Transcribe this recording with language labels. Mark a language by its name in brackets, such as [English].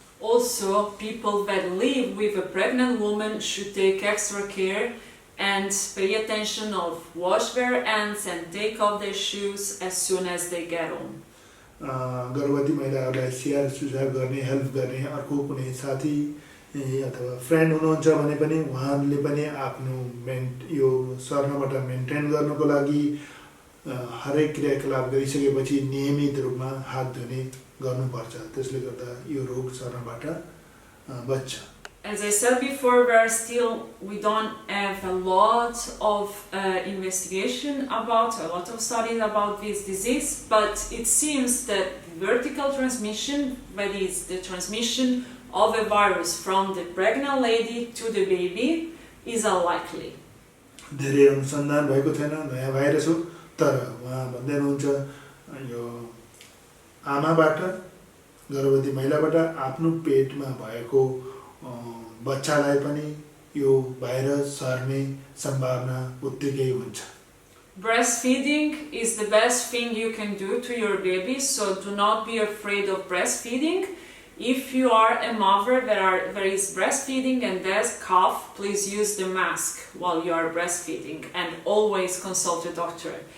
[English] Also, people that live with a pregnant woman should take extra care and pay attention of wash their hands and take off their shoes as soon as they get home. [Nepali] गर्भवती महिलाहरूलाई स्याहार सुसार गर्ने, help गर्ने अर्को कुनै साथी अथवा फ्रेन्ड हुनुहुन्छ भने पनि उहाँले पनि आफ्नो यो सर्नबाट मेन्टेन गर्नको लागि हरेक क्रियाकलाप गरिसकेपछि नियमित रूपमा हात धुने गर्नुपर्छ। त्यसले गर्दा यो रोग सर्नबाट बच्छ। [English] as I said before, we don't have a lot of investigation about, a lot of studies about this disease, but it seems that vertical transmission, that is the transmission of a virus from the pregnant lady to the baby, is unlikely. [Nepali] धेरै अनुसन्धान भएको छैन, नयाँ virus हो, तर उहाँ भन्दै हुनुहुन्छ यो आमाबाट, गर्भवती महिलाबाट आफ्नो पेटमा भएको बच्चालाई पनि यो भाइरस सर्ने सम्भावना उत्तिकै हुन्छ। [English] Breastfeeding is the best thing you can do to your baby, so do not be afraid of breastfeeding. If you are a mother that is breastfeeding and there's cough, please use the mask while you are breastfeeding and always consult a doctor.